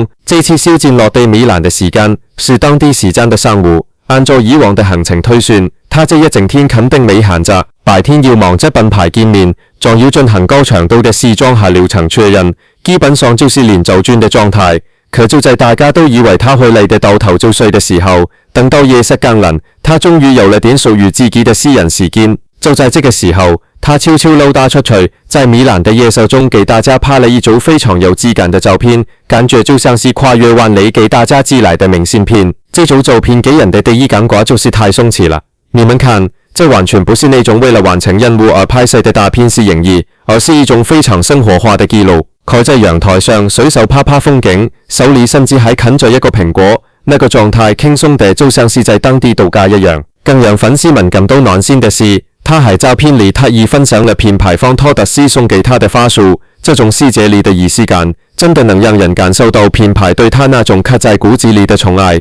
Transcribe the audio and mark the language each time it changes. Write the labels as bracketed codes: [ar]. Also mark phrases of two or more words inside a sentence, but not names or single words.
[zh] 這次肖戰落地米蘭的時間是當地時間的上午，按照以往的行程推算，他這一整天肯定沒閒着，白天要忙着品牌見面，仲要進行高強度的試裝和流程確認，基本上就是連軸轉的狀態。可就在大家都以為他會累得倒頭就睡的時候，等到夜色更臨，他終於有了點屬於自己的私人時間。就在這個時候，他悄悄溜達出去，在米蘭的夜色中給大家拍了一組非常有質感的照片，感覺就像是跨越萬里給大家寄來的明信片。這組照片給人的第一感覺就是太鬆弛了。你們看，這完全不是那種為了完成任務而拍攝的大片式影意，而是一種非常生活化的記錄。佢在陽台上隨手拍拍風景，手裏甚至還啃着一個蘋果，那個狀態輕鬆的就像是在當地度假一樣。更讓粉絲們感到暖心的是，他喺照片裏特意分享了品牌方托特斯送給他的花束，這種細節裏的儀式感，真的能讓人感受到品牌對他那種刻在骨子裏的寵愛。